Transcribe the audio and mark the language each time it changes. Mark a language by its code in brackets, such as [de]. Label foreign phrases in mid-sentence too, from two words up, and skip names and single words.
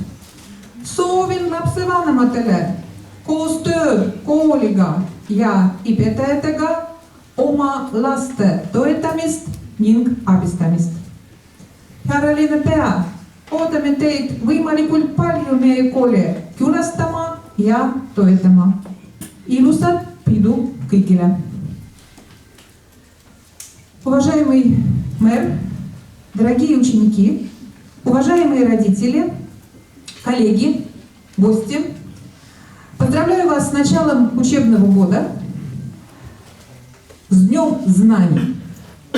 [et] Soovin lapsevanematele koostööd kooliga ja õpetajatega oma laste toetamist ning abistamist. Härra linnapea, ootame teid võimalikult palju meie kooli külastama ja toetama. Ilusat pidu kõigile. [ru] Уважаемый мэр, дорогие ученики, уважаемые родители, коллеги, гости, поздравляю вас с началом учебного года, с Днем знаний.